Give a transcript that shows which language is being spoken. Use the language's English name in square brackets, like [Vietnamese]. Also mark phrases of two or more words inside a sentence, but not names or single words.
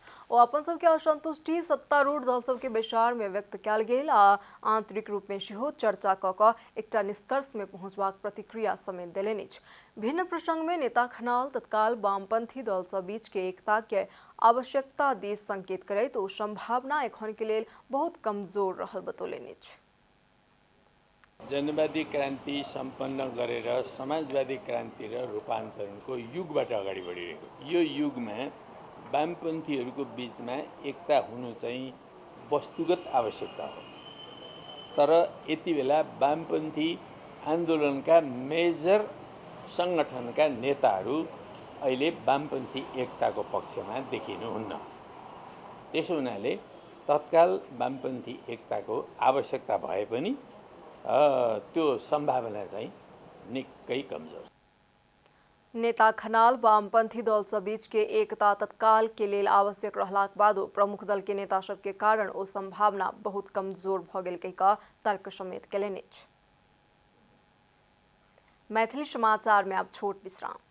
[Maithili] ओ अपन सबके असंतुष्टि सत्तारूढ़ दल सब के बैसार में व्यक्त कयल गेल आ आंतरिक रूप में सेहो चर्चा कऽ कऽ एकटा निष्कर्ष में पहुंचबाक प्रतिक्रिया समेत देलनि अछि। भिन्न प्रसंग में नेता खनाल तत्काल वामपंथी दल सब बीच के एकता के आवश्यकता दिस संकेत करैत ओ संभावना एखन के लेल बहुत कमजोर रहल बतौलनि अछि। [Nepali] जनवादी क्रान्ति सम्पन्न गरेर समाजवादी क्रान्ति र रूपान्तरणको युगबाट अगाडि बढिरहेको यो युगमा वामपन्थीहरूको बीचमा एकता हुनु चाहिँ वस्तुगत आवश्यकता हो। तर यति बेला वामपन्थी आन्दोलनका मेजर संगठनका नेताहरू अहिले वामपन्थी एकताको पक्षमा देखिनुहुन्न। त्यसो हुनाले तत्काल वामपन्थी एकताको आवश्यकता भए पनि त्यो सम्भावना चाहिँ निकै कमजोर। [Maithili] नेता खनाल वामपंथी दल सब बीच के एकता तत्काल के लेल आवश्यक रहलाक बादो प्रमुख दल के नेता सब के कारण ओ संभावना बहुत कमजोर भ गेल कहि कऽ तर्क समेत केलनि अछि। मैथिली समाचार में अब छोट विश्राम।